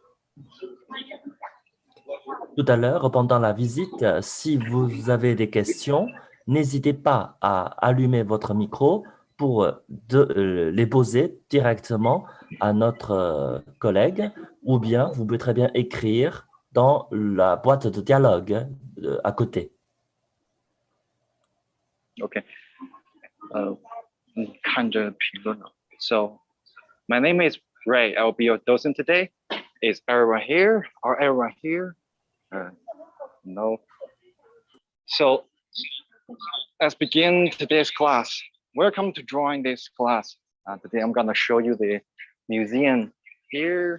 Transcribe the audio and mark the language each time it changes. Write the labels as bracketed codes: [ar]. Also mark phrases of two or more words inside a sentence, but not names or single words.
[fr] Tout à l'heure, pendant la visite, si vous avez des questions, n'hésitez pas à allumer votre micro pour les poser directement à notre collègue, ou bien vous pouvez très bien écrire dans la boîte de dialogue à côté. [en] OK. [zh] 看着评论了。 [en] So, my name is Ray. I will be your docent today. Is everyone here? Are everyone here? No. So, let's begin today's class. Welcome to join this class. Today I'm gonna show you the museum here.